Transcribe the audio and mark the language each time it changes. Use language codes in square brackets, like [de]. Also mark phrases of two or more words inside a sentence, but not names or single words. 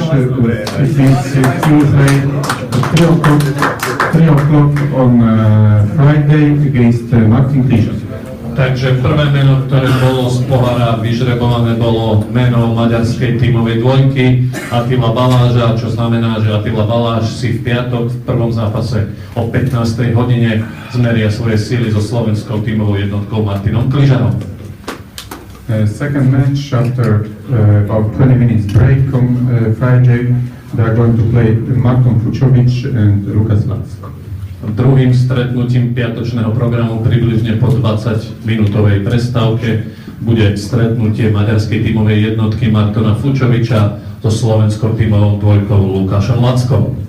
[en] It is Tuesday at 3 o'clock on Friday against Martin Kližan. [sk] Takže prvé meno, ktoré bolo z pohára vyžrebované, bolo meno maďarskej tímovej dvojky Attila Baláža, čo znamená, že Attila Baláš si v piatok v prvom zápase o 15. hodine zmeria svoje síly so slovenskou tímovou jednotkou Martinom Kližanom. [en] Second match after about 20 minutes break on Friday, they are going to play Marton Fučovič and Lukáš Lacko. [sk] Druhým stretnutím piatočného programu približne po 20-minútovej prestávke bude stretnutie maďarskej tímovej jednotky Martona Fučoviča so slovenskou tímovou dvojkou Lukášom Lackom.